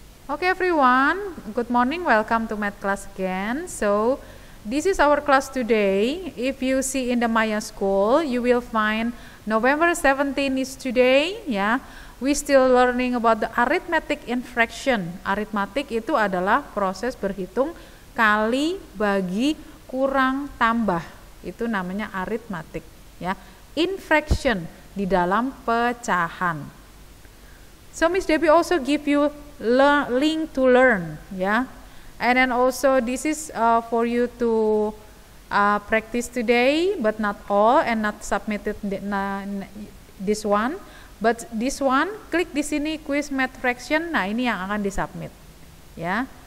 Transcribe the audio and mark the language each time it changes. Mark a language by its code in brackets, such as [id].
[en] Okay everyone, good morning, welcome to math class again. So this is our class today. If you see in the Maya School, you will find November 17 is today, ya. We still learning about the arithmetic in fraction. [id] Aritmatik itu adalah proses berhitung kali, bagi, kurang, tambah. Itu namanya aritmatik, ya. [en] In fraction, [id] di dalam pecahan. [en] So Miss Debbie also give you link to learn, yeah, and then also this is for you to practice today, but not all, and not submitted this one, but this one [id] klik di sini [en] quiz math fraction. [id] Nah ini yang akan disubmit, ya.